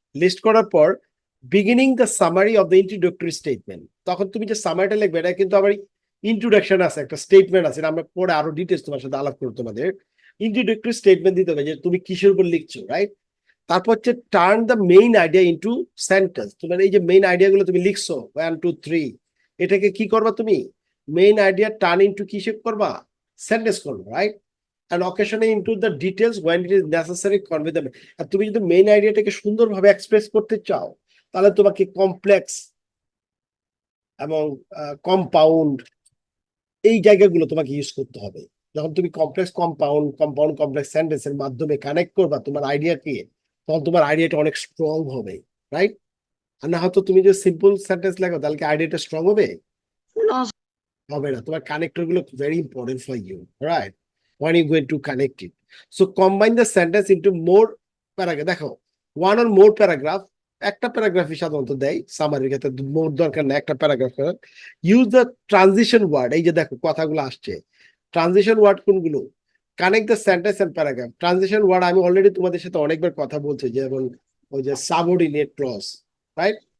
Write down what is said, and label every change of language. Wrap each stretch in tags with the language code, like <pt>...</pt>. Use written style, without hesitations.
<bn>List করার পর</bn> <en>beginning the summary of the introductory statement,</en> <bn>তখন তুমি যে সামারিটা লিখবে এটা কিন্তু আবার ইন্ট্রোডাকশন আছে, একটা স্টেটমেন্ট আছে, এটা আমরা পরে আরো ডিটেলস তোমার সাথে আলাপ করবো। তোমাদের ইন্ট্রোডাক্টরি স্টেটমেন্ট দিতে হবে যে তুমি কিসের উপর লিখছো, রাইট? তারপর হচ্ছে</bn> <en>Turn the main idea into sentence.</en> <bn>তোমার এই যে মেইন আইডিয়া গুলো তুমি লিখছো 1 2 3, এটাকে কি করবা তুমি? মেইন আইডিয়া টার্ন ইনটু কিসে করবা? সেন্টেন্স করবা, right?</bn> <en>and occasionally into the details when it is necessary convey them.</en> <bn>আর তুমি যদি মেইন আইডিয়াটাকে সুন্দরভাবে এক্সপ্রেস করতে চাও তাহলে তোমাকে কমপ্লেক্স এবং কম্পাউন্ড এই জায়গাগুলো তোমাকে ইউজ করতে হবে। যখন তুমি কমপ্লেক্স কম্পাউন্ড কমপ্লেক্স সেন্টেন্সের মাধ্যমে কানেক্ট করবা তোমার আইডিয়াকে, তখন তোমার আইডিয়াটা অনেক স্ট্রং হবে, রাইট? আর না হয়তো তুমি যে সিম্পল সেন্টেন্স লেখো তাহলে কি আইডিয়াটা স্ট্রং হবে?</bn> <en>no</en> <bn>হবে না। তোমার কানেক্টর গুলো</bn> <en>very important for you,</en> <bn>right?</bn> <en>when you going to connect it, so combine the sentence into more paragraph.</en> <bn>দেখো</bn> <en>one or more paragraph,</en> <bn>একটা প্যারাগ্রাফই সাধারণত দেয় সামারির ক্ষেত্রে, মোর দরকার না, একটা paragraph.</bn> <en>use the transition word,</en> <bn>এই যে দেখো কথাগুলো আসছে, ট্রানজিশন ওয়ার্ড কোনগুলো?</bn> <en>Connect the sentence and paragraph.</en> <bn>Transition word আমি অলরেডি তোমাদের সাথে অনেকবার কথা বলছি, যেমন ওই যে সাবঅর্ডিনেট ক্লজ, রাইট?</bn>